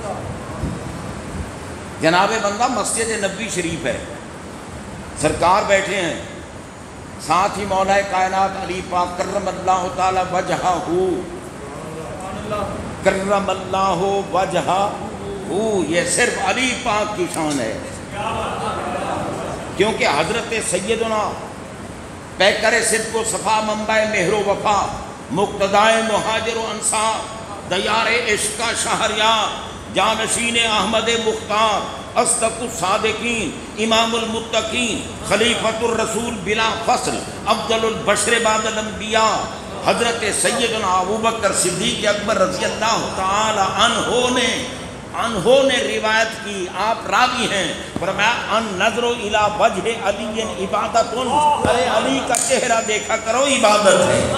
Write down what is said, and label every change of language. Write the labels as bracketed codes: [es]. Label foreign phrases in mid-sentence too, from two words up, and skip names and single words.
[ur] جناب بندہ مسجد نبوی شریف ہے، سرکار بیٹھے ہیں، ساتھ ہی مولا کائنات علی پاک [ar] کرم اللہ تعالی وجہہ، کرم اللہ وجہہ، [ur] یہ صرف علی پاک کی شان ہے. کیونکہ حضرت سیدنا پیکر صدق و صفا، منبع مہر و وفا، مقتدائے مہاجر و انصار، دیار عشق کا شہریار، جانشین احمد مختار، [ar] اصدق الصادقین، امام المتقین، خلیفۃ الرسول بلا فصل، افضل البشر بعد الانبیاء، [ur] حضرت سیدنا ابوبکر صدیق اکبر [ar] رضی اللہ تعالی عنہ [ur] نے روایت کی، آپ راوی ہیں، فرمایا [ar] ان نظر الی وجہ علی عبادت، [ur] ارے علی کا چہرہ دیکھا کرو عبادت ہے.